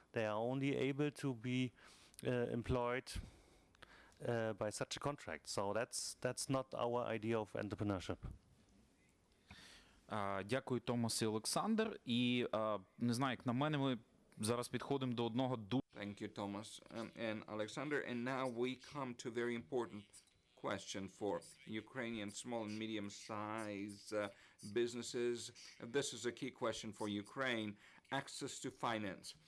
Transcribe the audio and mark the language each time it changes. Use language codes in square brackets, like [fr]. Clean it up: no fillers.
[en] They are only able to be employed by such a contract. So that's not our idea of entrepreneurship. [uk] Дякую, Томас і Олександр. І не знаю, як на мене, ми зараз підходимо до одного [en] Thank you, Thomas and Alexander. And now we come to a very important question for Ukrainian small and medium-sized businesses. This is a key question for Ukraine: access to finance.